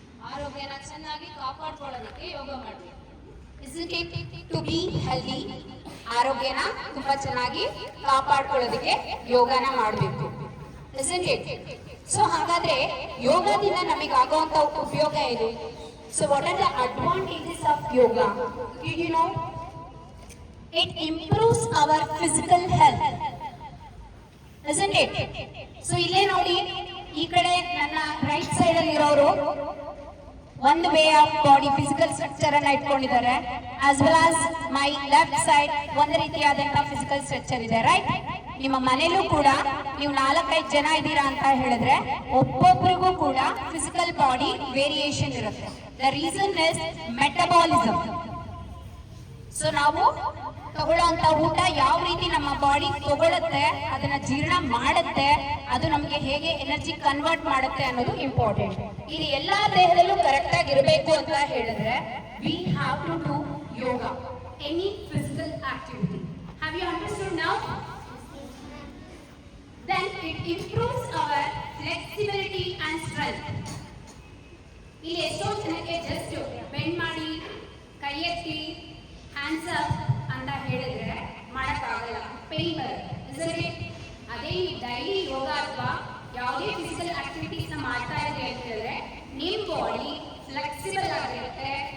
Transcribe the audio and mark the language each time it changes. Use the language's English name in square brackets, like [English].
[Kannada] ಆರೋಗ್ಯನ ಚೆನ್ನಾಗಿ ಕಾಪಾಡ್ಕೊಳ್ಳೋದಕ್ಕೆ ಯೋಗ ಮಾಡಬೇಕು. [English] Isn't it to be healthy? [Kannada] ಆರೋಗ್ಯನ ತುಂಬಾ ಚೆನ್ನಾಗಿ ಕಾಪಾಡ್ಕೊಳ್ಳೋದಕ್ಕೆ ಯೋಗನ ಮಾಡಬೇಕು. [English] Isn't it? [Kannada] ಸೊ ಹಾಗಾದ್ರೆ ಯೋಗದಿಂದ ನಮಗೆ ಆಗುವಂತ ಉಪಯೋಗ ಏನು? [English] So what are the advantages of yoga? Did you know? It improves our physical health. Isn't it? [Kannada] So ಇಲ್ಲೇ ನೋಡಿ, ಈ ಕಡೆ ನನ್ನ ರೈಟ್ ಸೈಡ್ ಅಲ್ಲಿ ಇರೋರು ಒಂದು way of body physical structure ಅನ್ನ ಇಟ್ಕೊಂಡಿದ್ದಾರೆ. [English] as well as my left side [Kannada] ಒಂದು ರೀತಿಯಾದಂತಹ ಫಿಸಿಕಲ್ ಸ್ಟ್ರಕ್ಚರ್ ಇದೆ, ರೈಟ್? ನಿಮ್ಮ ಮನೇಲೂ ಕೂಡ ನೀವು 4-5 ಜನ ಇದ್ದೀರಾ ಅಂತ ಹೇಳಿದ್ರೆ ಒಬ್ಬೊಬ್ಬರಿಗೂ ಕೂಡ ಫಿಸಿಕಲ್ ಬಾಡಿ ವೇರಿಯೇಷನ್ ಇರುತ್ತೆ. [English] The reason is metabolism. [Kannada] So ನಾವು ತಗೊಳ್ಳೋಂತ ಊಟ ಯಾವ ರೀತಿ ನಮ್ಮ ಬಾಡಿ ತಗೊಳುತ್ತೆ, ಅದನ್ನ ಜೀರ್ಣ ಮಾಡುತ್ತೆ, ಅದು ನಮ್ಗೆ ಹೇಗೆ ಎನರ್ಜಿ ಕನ್ವರ್ಟ್ ಮಾಡುತ್ತೆ ಅನ್ನೋದು ಇಂಪಾರ್ಟೆಂಟ್. ಇದು ಎಲ್ಲಾ ದೇಹದಲ್ಲೂ ಕರೆಕ್ಟ್ ಆಗಿ ಇರಬೇಕು ಅಂತ ಹೇಳಿದ್ರೆ [English] We have to do yoga, any physical activity. Have you understood now? Then it improves our flexibility and strength. [Kannada] ಇಲ್ಲಿ ಎಷ್ಟೋ ಜನಕ್ಕೆ ಜಸ್ಟ್ ಬೆಂಡ್ ಮಾಡಿ ಕೈ ಎತ್ತಿ ಹ್ಯಾಂಡ್ಸ್ ಅಪ್ ಅಂತ ಹೇಳಿದ್ರೆ ಮಾಡೋಕ್ಕಾಗಲ್ಲ, ಪೇನ್ ಬರುತ್ತೆ. ಅದೇ ನೀವು ಡೈಲಿ ಯೋಗ ಅಥವಾ ಯಾವುದೇ ಫಿಸಿಕಲ್ ಆಕ್ಟಿವಿಟೀಸ್ನ ಮಾಡ್ತಾ ಇದ್ರೆ ಅಂತ ಹೇಳಿದ್ರೆ ನಿಮ್ಮ ಬಾಡಿ ಫ್ಲೆಕ್ಸಿಬಲ್ ಆಗಿರುತ್ತೆ.